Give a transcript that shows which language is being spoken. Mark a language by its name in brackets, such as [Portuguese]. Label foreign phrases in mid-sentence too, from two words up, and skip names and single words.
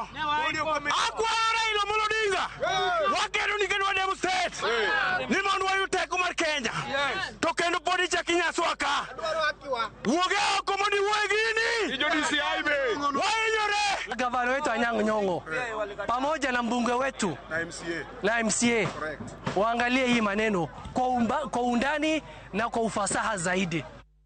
[Luo (Kenya and Tanzania)] Akwayo Raila Amolo Odinga. Wakedo ni kendo demonstrate. Ni mondo wayud teko mar Kenya. To kendo podi chaki nyaswaka. Wuoge oko mondo iwuogi ni. Jo DCI be. Wainyore. [Swahili] Gavana wetu Anyang' Nyong'o pamoja na mbunge wetu na MCA waangalie hii maneno kwa undani na kwa ufasaha zaidi.